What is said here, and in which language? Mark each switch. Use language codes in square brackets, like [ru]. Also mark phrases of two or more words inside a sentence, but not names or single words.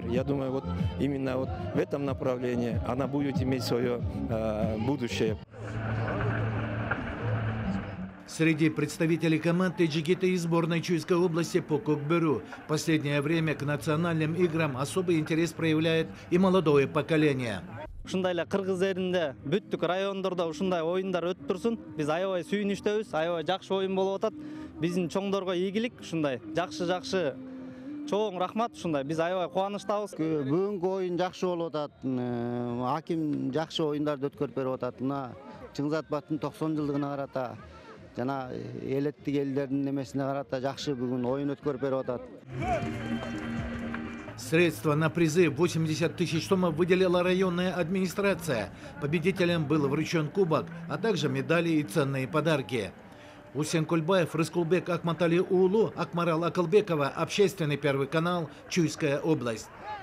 [ru] Я думаю, именно в этом направлении она будет иметь свое будущее. Среди представителей команд Таджикита и сборной Чуйской области по Кокбуру в последнее время к национальным играм особый интерес проявляет и молодое поколение. [ky] Ушундайлар кыргыз элинде бүттүк райондордо ушундай оюндар өтүп турсун. Биз аябай сүйүнүчтөбүз, аябай жакшы оюн болуп атат. Биздин чоңдорго ийгилик ушундай жакшы чоң рахмат ушундай. Биз аябай кубанычтабыз. Бүгүнкү оюн жакшы болуп атат. Аким жакшы оюндарды өткөрүп берип атат. Мына Чыңгыз Айтматовдун 90 жылдыгына карата жана элеттик элдердин немесине карата жакшы бүгүн оюн өткөрүп берип атат. [ru] Средства на призы 80 тысяч сомов выделила районная администрация. Победителям был вручен кубок, а также медали и ценные подарки. Усен Кульбаев, Рыскулбек Акматали Уулу, Акмарал Акылбекова, Общественный, Первый канал, Чуйская область.